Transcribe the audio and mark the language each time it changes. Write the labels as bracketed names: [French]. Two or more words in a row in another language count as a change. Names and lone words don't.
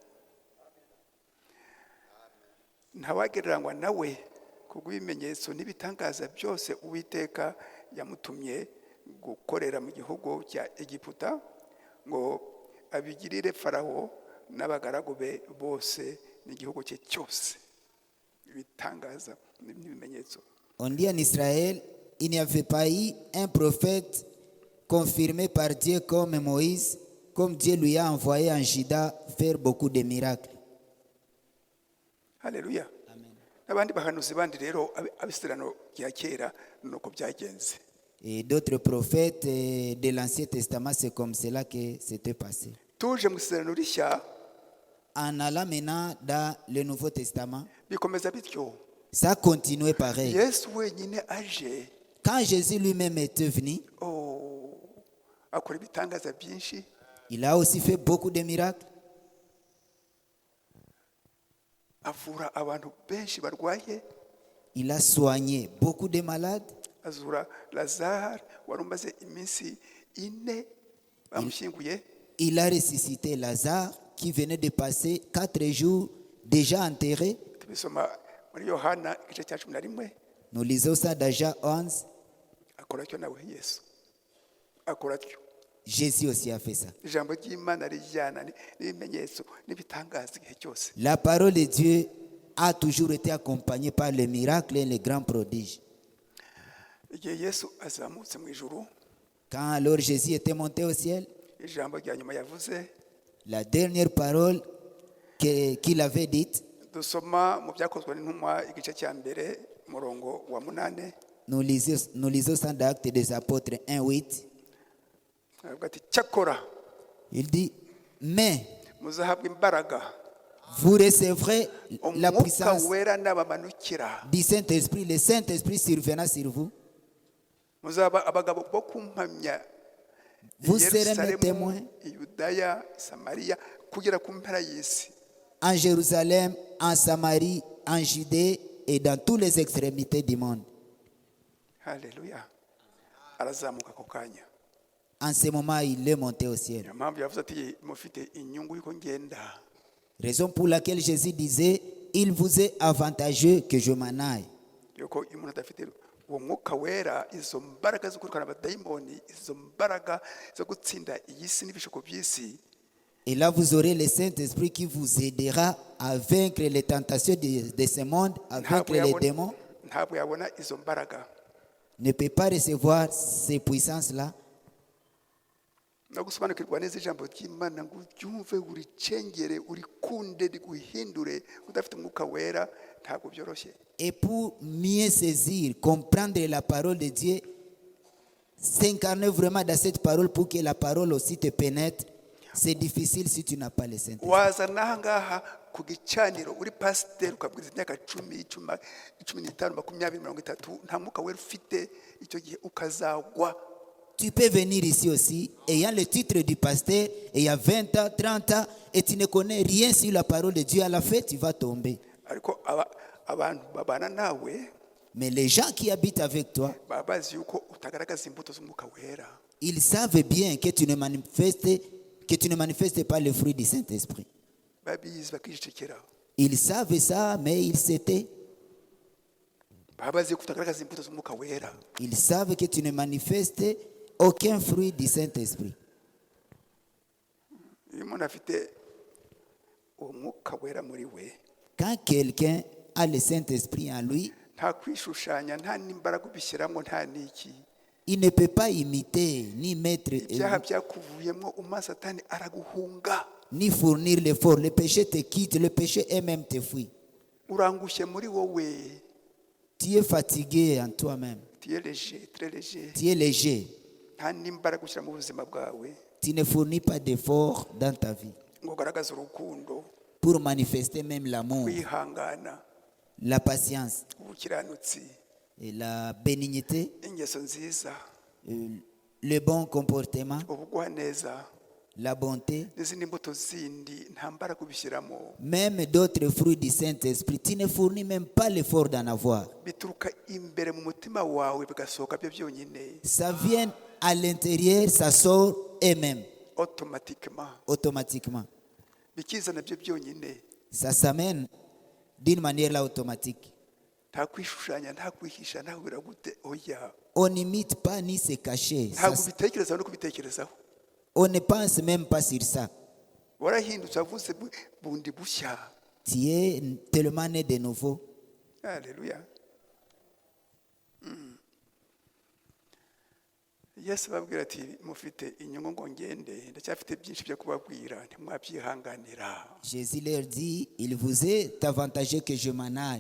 [Kinyarwanda] Ntawagereranywa nawe kubw'ibimenyetso n'ibitangaza byose Uwiteka yamutumye gukorera mu gihugu cya Egiputa, ngo abigirire Farawo n'abagaragu be bose n'igihugu cye cyose. Ibitangaza n'ibimenyetso. [French] On dit en Israël, il n'y avait pas eu un prophète confirmé par Dieu comme Moïse, comme Dieu lui a envoyé en Juda faire beaucoup de miracles. [Kinyarwanda] Haleluya. N'abandi bahanuzi bandi rero abisirano rya kera nuko byagenze. [French] Et d'autres prophètes de l'Ancien Testament, c'est comme cela que c'était passé. [Kinyarwanda] Tuje mu isirano rishya, [French] En allant maintenant dans le Nouveau Testament, [Kinyarwanda] bikomeza bityo. [French] ça continuait pareil. [Kinyarwanda] Yesu wenyine aje, [French] Quand Jésus lui-même était venu, [Kinyarwanda] akora ibitangaza byinshi. [French] il a aussi fait beaucoup de miracles. [Kinyarwanda] Avura abantu benshi barwaye. [French] Il a soigné beaucoup de malades. [Kinyarwanda] Azura Lazare wari umaze iminsi 4 bamushyinguye. [French] Il a ressuscité Lazare qui venait de passer 4 jours déjà enterré. [Kinyarwanda] Tubisoma muri Yohana igice cya 11. [French] Nous lisons ça dans Jean 11. [Kinyarwanda] Akora cyo nawe Yesu akora cyo. [French] Jésus aussi a fait ça. [Kinyarwanda] Ijambo ry'Imana rijyana n'ibimenyetso n'ibitangaza igihe cyose. [French] La parole de Dieu a toujours été accompagnée par les miracles et les grands prodiges. [Kinyarwanda] Igihe Yesu azamutse mu ijuru, [French] Quand alors Jésus était monté au ciel, [Kinyarwanda] ijambo rya nyuma yavuze, [French] la dernière parole qu'il avait dite, [Kinyarwanda] dusoma mu byakozwe n'intumwa igice cya mbere umurongo wa 8. [French] nous lisons ça dans Actes des Apôtres 1:8. [Kinyarwanda] Avuga ati cyakora [French] Il dit, mais [Kinyarwanda] muzahabwa imbaraga [French] vous recevrez la [Kinyarwanda] umwuka [French] puissance [Kinyarwanda] wera n'abamanukira. [French] du Saint-Esprit, le Saint-Esprit survenant sur vous. [Kinyarwanda] Muzaba abagabo bo kumpamya [French] Vous serez mes [Kinyarwanda] Yerusalemu, [French] témoins [Kinyarwanda] Yudaya, Samariya, kugera ku mpera y'isi. [French] en Jérusalem, en Samarie, en Judée et dans toutes les extrémités du monde. [Kinyarwanda] Haleluya. Arazamuka ako kanya. [French] En ce moment, il est monté au ciel. [Kinyarwanda] Niyo mpamvu yavuze ati mufite inyungu y'uko ngenda. [French] Raison pour laquelle Jésus disait, il vous est avantageux que je m'en aille. [Kinyarwanda] Yuko iyo umuntu adafite uwo mwuka wera, izo mbaraga zo kwirukana abadayimoni, izo mbaraga zo gutsinda iyi si n'ibishuko by'isi, [French] Et là, vous aurez le Saint-Esprit qui vous aidera à vaincre les tentations de ce monde, à vaincre les démons. [Kinyarwanda] ntabwo yabona izo mbaraga. [French] Ne peut pas recevoir ces puissances-là. [Kinyarwanda] No gusobanukirwa neza ijambo ry'Imana ngo uryumve, uricengere, urikunde, riguhindure, udafite umwuka wera ntabwo byoroshye. [French] Et pour mieux saisir, comprendre la parole de Dieu, s'incarner vraiment dans cette parole pour que la parole aussi te pénètre, c'est difficile si tu n'as pas le Saint-Esprit. [Kinyarwanda] Waza n'aha ngaha ku gicaniro uri pasiteri ukabwiriza imyaka 10, 15, 20, 20, 30, nta mwuka wera ufite, icyo gihe ukazagwa. [French] Tu peux venir ici aussi, ayant le titre du pasteur, et il y a 20 ans, 30 ans, et tu ne connais rien sur la parole de Dieu, à la fin, tu vas tomber. [Kinyarwanda] Ariko abantu babana nawe [French] Mais les gens qui habitent avec toi, [Kinyarwanda] baba bazi yuko utagaragaza imbuto z'umwuka wera. [French] ils savent bien que tu ne manifestes pas le fruit du Saint-Esprit. [Kinyarwanda] Babizi bakijicekera. [French] Ils savent ça, mais ils s'étaient. [Kinyarwanda] Baba bazi yuko utagaragaza imbuto z'umwuka wera. [French] Ils savent que tu ne manifestes aucun fruit du Saint-Esprit. [Kinyarwanda] Iyo umuntu afite uwo mwuka wera muri we, [French] Quand quelqu'un a le Saint-Esprit en lui, [Kinyarwanda] nta kwishushanya, nta n'imbaraga ubishyiramo, nta n'iki. [French] il ne peut pas imiter, ni mettre, [Kinyarwanda] Ibyaha byakuvuyemo, umwana Satani araguhunga. [French] ni fournir l'effort. Le péché te quitte, le péché elle-même te fuit. [Kinyarwanda] Urangushye muri wowe. [French] Tu es fatigué en toi-même. Tu es léger, très léger. Tu es léger. [Kinyarwanda] Nta n'imbaraga ushyira mu buzima bwawe [French] Tu ne fournis pas d'effort dans ta vie [Kinyarwanda] ngo ugaragaze urukundo, [French] pour manifester même l'amour, [Kinyarwanda] kwihangana, [French] la patience [Kinyarwanda] ubukiranutsi, [French] et la bénignité, [Kinyarwanda] ingeso nziza. [French] le bon comportement, [Kinyarwanda] ubugwaneza [French] la bonté, [Kinyarwanda] n'izindi mbuto zindi nta mbaraga ubishyiramo, [French] même d'autres fruits du Saint-Esprit. Tu ne fournis même pas l'effort d'en avoir. [Kinyarwanda] bituruka imbere mu mutima wawe bigasohoka byo byonyine [French] Ça vient à l'intérieur, ça sort et même automatiquement. [Kinyarwanda] bikizana byo byonyine, [French] Ça s'amène d'une manière là automatique. [Kinyarwanda] nta kwishushanya, nta kwihisha, nta kubira gute, oya, [French] On n'imite pas ni se cacher. [Kinyarwanda] ntabwo ubitekerezaho no kubitekerezaho. [French] On ne pense même pas sur ça. [Kinyarwanda] warahindutse wavuze bundi bushya. [French] Tu es tellement né de nouveau. [Kinyarwanda] Haleluya. Yesu babwira ati mufite inyungu ngo ngende, ndacyafite byinshi byo kubabwira, ntimwabyihanganira. Jésus leur dit, il vous est avantageux que je m'en aille.